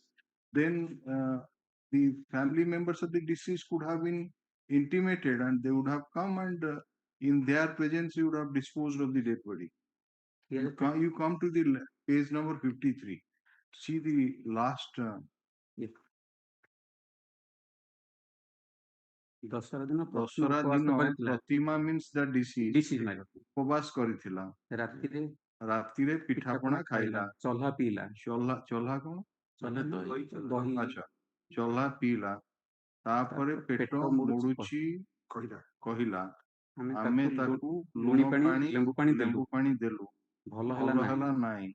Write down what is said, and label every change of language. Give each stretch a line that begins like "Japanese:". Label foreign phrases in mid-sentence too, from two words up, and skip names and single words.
English: then the family members of the deceased could have been intimated, and they would have come, and in their presence, you would have disposed of the dead body. he has You come to the page number 53. See the last. yes.
Odia: ଦଶରା ଦିନ ଦଶରା ଦିନ ପ୍ରତିମା
English: means the deceased. Disease my lord.
Odia: ଉପବାସ କରିଥିଲା ରାତିରେ ରାତିରେ ପିଠାପଣା ଖାଇଲା ଚଲ୍ହା ପିଇଲା ଚଲ୍ହା କଣ ଚଲ୍ହା ଦହି ଆଚ୍ଛା ଚଲ୍ହା ପିଇଲା ତାପରେ ପେଟ ମୋଡୁଛି କହିଲା ଆମେ ତାକୁ ଲୁଣ ପାଣି ଲେମ୍ବୁ ପାଣି ଦେଲୁ ଭଲ ହେଲା ନାହିଁ